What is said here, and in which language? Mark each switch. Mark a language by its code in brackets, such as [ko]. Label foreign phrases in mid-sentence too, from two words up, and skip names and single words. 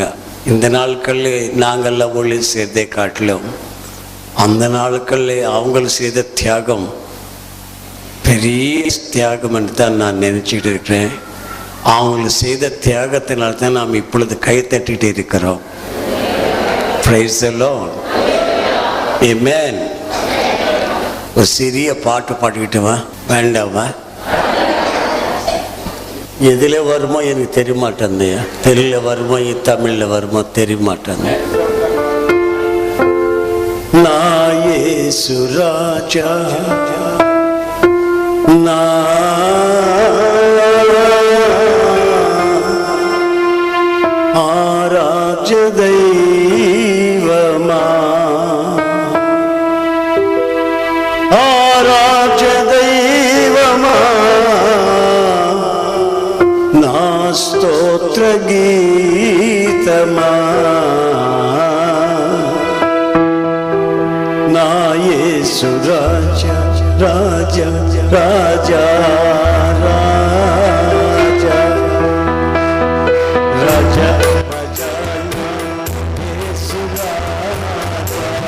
[ta] இந்த நாட்களில் நாங்கள்லாம் ஊழியம் செய்ததை காட்டிலும் அந்த நாட்களில் அவங்கள் செய்த தியாகம் பெரிய தியாகம் என்று தான் நான் நினச்சிக்கிட்டு இருக்கிறேன். அவங்களுக்கு செய்த தியாகத்தினால்தான் நாம் இப்பொழுது கை தட்டிகிட்டு இருக்கிறோம். [en] Praise the Lord. Amen. [ta] ஒரு சிறிய பாட்டு பாடிக்கிட்டு வா, வேண்டாமா? எதில் வருமோ எனக்கு தெரிய மாட்டேன். தெலுங்குல வருமோ தமிழில் வருமோ தெரிய மாட்டேன். நான் இயேசு ராஜா, ஆராஜ தெய்வமா, ஆராஜ தெய்வமா, [te] నా స్తోత్ర గీతమా, నా యేసు రాజా రాజా రాజా రాజా రాజా రాజా, యేసు రాజా